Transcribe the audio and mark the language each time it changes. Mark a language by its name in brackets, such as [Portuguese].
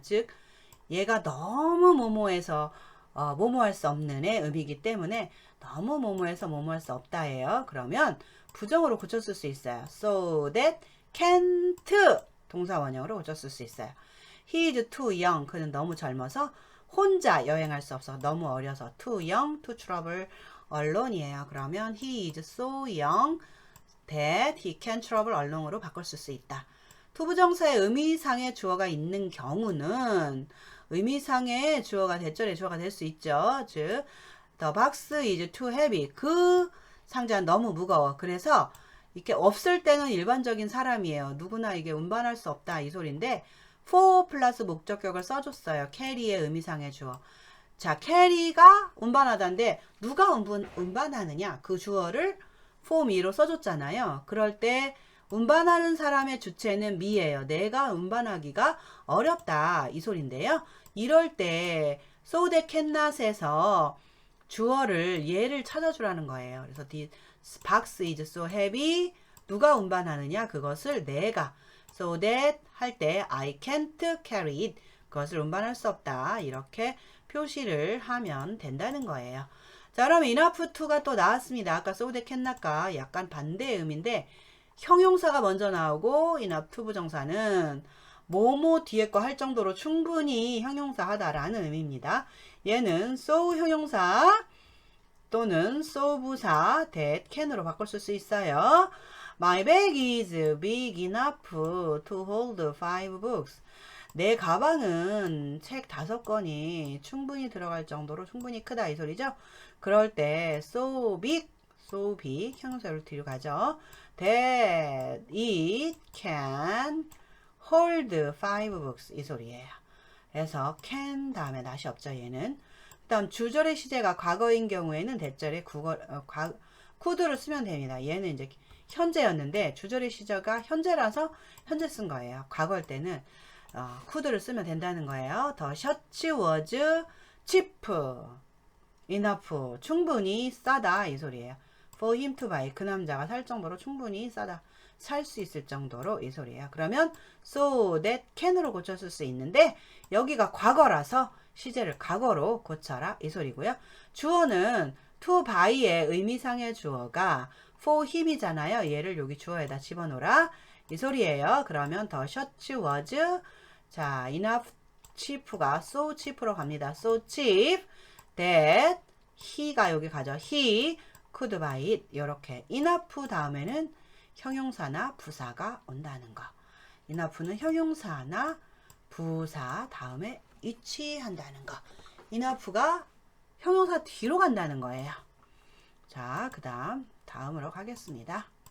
[Korean] 즉 얘가 너무 뭐뭐해서 뭐뭐할 수 없는 의 의미이기 때문에 너무 뭐뭐해서 뭐뭐할 수 없다예요. 그러면 부정으로 고쳤을 수 있어요. [English] So that can't [Korean] 동사 원형으로 고쳤을 수 있어요. [English] He is too young. [Korean] 그는 너무 젊어서 혼자 여행할 수 없어. 너무 어려서 too young, too trouble alone이에요. [English] 그러면 he is so young that he can travel alone으로 [Korean] 바꿀 수 있다. 투부정사의 의미상의 주어가 있는 경우는 의미상의 주어가 대절의 주어가 될 수 있죠. [English] 즉 the box is too heavy. [Korean] 그 상자는 너무 무거워. 그래서 이렇게 없을 때는 일반적인 사람이에요. 누구나 이게 운반할 수 없다 이 소리인데 for 플러스 목적격을 써줬어요. carry의 의미상의 주어. 자, carry가 운반하다인데 누가 운반하느냐 그 주어를 for me로 써줬잖아요. 그럴 때 운반하는 사람의 주체는 me예요. 내가 운반하기가 어렵다 이 소리인데요. 이럴 때 so that cannot에서 주어를 얘를 찾아주라는 거예요. [English] 그래서 this box is so heavy. [Korean] 누가 운반하느냐 그것을 내가 so that 할 때 [English] I can't carry it. [Korean] 그것을 운반할 수 없다. 이렇게 표시를 하면 된다는 거예요. 자, 그럼 enough to가 또 나왔습니다. 아까 so that cannot과 약간 반대의 의미인데 형용사가 먼저 나오고 enough to 부정사는 뭐뭐 뒤에 거 할 정도로 충분히 형용사 하다라는 의미입니다. 얘는 so 형용사 또는 so 부사 that can으로 바꿀 수 있어요. [English] My bag is big enough to hold 5 books. [Korean] 내 가방은 책 5권이 충분히 들어갈 정도로 충분히 크다 이 소리죠. 그럴 때 so big 형용사로 뒤로 가죠. [English] That it can hold 5 books [Korean] 이 소리예요. 그래서 can 다음에 낫이 없죠 얘는. 그 다음 주절의 시제가 과거인 경우에는 대절에 could를 쓰면 됩니다. 얘는 이제 현재였는데 주절의 시제가 현재라서 현재 쓴 거예요. 과거일 때는 could를 쓰면 된다는 거예요. [English] The shirt was cheap enough [Korean] 충분히 싸다 이 소리예요. [English] For him to buy [Korean] 그 남자가 살 정도로 충분히 싸다 살 수 있을 정도로 이 소리예요. 그러면 so that can으로 고쳤을 수 있는데 여기가 과거라서 시제를 과거로 고쳐라 이 소리고요. 주어는 to buy의 의미상의 주어가 for him이잖아요. 얘를 여기 주어에다 집어넣어라 이 소리예요. [English] 그러면 the shirt was 자 enough cheap가 so cheap로 갑니다. so cheap that he가 여기 가죠. he could buy it [Korean] 이렇게 enough 다음에는 형용사나 부사가 온다는 거. enough는 형용사나 부사 다음에 위치한다는 거. enough가 형용사 뒤로 간다는 거예요. 자, 그 다음으로 가겠습니다.